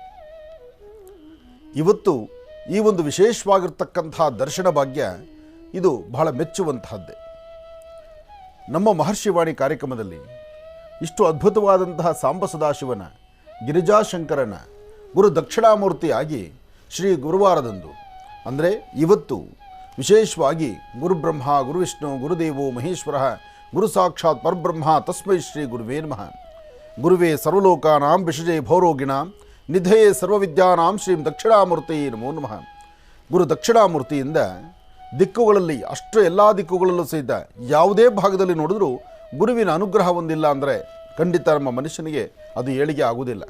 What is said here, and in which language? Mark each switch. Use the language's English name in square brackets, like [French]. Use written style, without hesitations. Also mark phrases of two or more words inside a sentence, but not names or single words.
[Kannada] ಇವತ್ತು ಈ ಒಂದು ವಿಶೇಷವಾಗಿರ್ತಕ್ಕಂತಹ ದರ್ಶನ ಭಾಗ್ಯ ಇದು ಬಹಳ ಮೆಚ್ಚುವಂತಹದ್ದೇ. ನಮ್ಮ ಮಹರ್ಷಿವಾಣಿ ಕಾರ್ಯಕ್ರಮದಲ್ಲಿ ಇಷ್ಟು ಅದ್ಭುತವಾದಂತಹ ಸಾಂಬ ಸದಾಶಿವನ ಗಿರಿಜಾಶಂಕರನ ಗುರು ದಕ್ಷಿಣಾಮೂರ್ತಿಯಾಗಿ ಶ್ರೀ ಗುರುವಾರದಂದು ಅಂದರೆ ಇವತ್ತು ವಿಶೇಷವಾಗಿ [Sanskrit] ಗುರುಬ್ರಹ್ಮ ಗುರುವಿಷ್ಣು ಗುರುದೇವೋ ಮಹೇಶ್ವರ ಗುರು ಸಾಕ್ಷಾತ್ ಪರಬ್ರಹ್ಮ ತಸ್ಮೈ ಶ್ರೀ ಗುರುವೇ ನಮಃ. ಗುರುವೇ ಸರ್ವಲೋಕಾನಾಂ ವಿಷಜೇ ಭೌರೋಗಿಣಾಂ ನಿಧಯೇ ಸರ್ವವಿದ್ಯಾನಾಂ ಶ್ರೀ ದಕ್ಷಿಣಾಮೂರ್ತಿ ನಮೋ ನಮಃ. [Kannada] ಗುರು ದಕ್ಷಿಣಾಮೂರ್ತಿಯಿಂದ ದಿಕ್ಕುಗಳಲ್ಲಿ ಎಲ್ಲ ದಿಕ್ಕುಗಳಲ್ಲೂ ಸಹಿತ ಯಾವುದೇ ಭಾಗದಲ್ಲಿ ನೋಡಿದ್ರೂ ಗುರುವಿನ ಅನುಗ್ರಹ ಹೊಂದಿಲ್ಲ ಅಂದರೆ ಖಂಡಿತ ನಮ್ಮ ಮನುಷ್ಯನಿಗೆ ಅದು ಏಳಿಗೆ ಆಗುವುದಿಲ್ಲ.